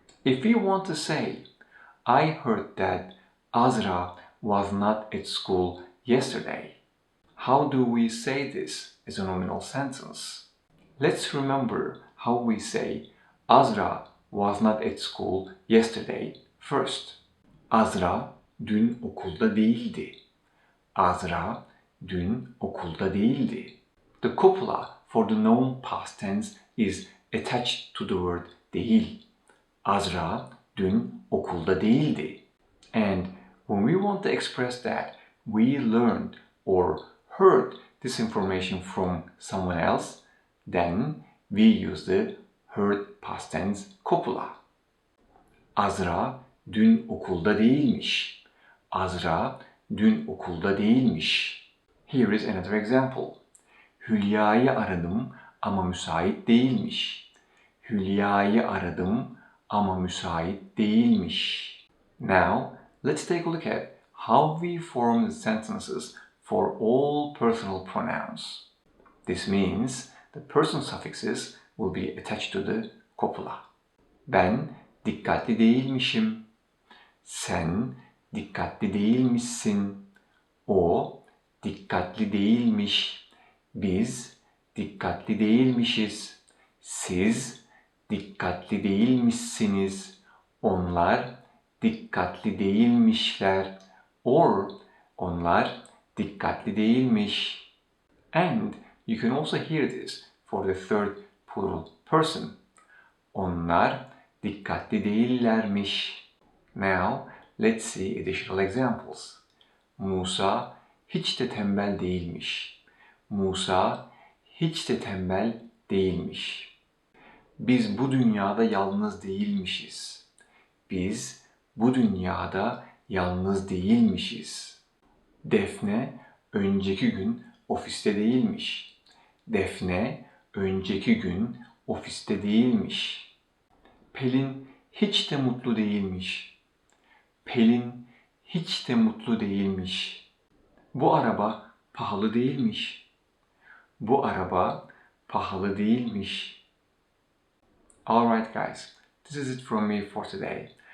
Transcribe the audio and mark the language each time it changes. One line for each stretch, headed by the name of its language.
English: If we want to say, I heard that Azra was not at school yesterday, how do we say this as a nominal sentence? Let's remember how we say Azra was not at school yesterday first.
Turkish: Azra dün okulda değildi. Azra dün okulda değildi.
English: The copula for the known past tense is attached to the word değil. Azra dün okulda değildi. And when we want to express that we learned or heard this information from someone else, then we use the heard past tense copula.
Turkish: Azra dün okulda değilmiş. Azra dün okulda değilmiş.
English: Here is another example.
Turkish: Hülya'yı aradım ama müsait değilmiş. Hülya'yı aradım ama müsait değilmiş.
English: Now, let's take a look at how we form the sentences for all personal pronouns. This means the person suffixes will be attached to the copula.
Turkish: Ben dikkatli değilmişim. Sen dikkatli değilmişsin. O dikkatli değilmiş. Biz dikkatli değilmişiz. Siz dikkatli değilmişsiniz. Onlar dikkatli değilmişler. Or Onlar dikkatli değilmiş.
English: And you can also hear this for the third plural person.
Turkish: Onlar dikkatli değillermiş.
English: Now, let's see additional examples.
Turkish: Musa hiç de tembel değilmiş. Musa hiç de tembel değilmiş. Biz bu dünyada yalnız değilmişiz. Biz bu dünyada yalnız değilmişiz. Defne önceki gün ofiste değilmiş. Defne önceki gün ofiste değilmiş. Pelin hiç de mutlu değilmiş. Pelin hiç de mutlu değilmiş. Bu araba pahalı değilmiş. Bu araba pahalı değilmiş.
English: Alright guys, this is it from me for today.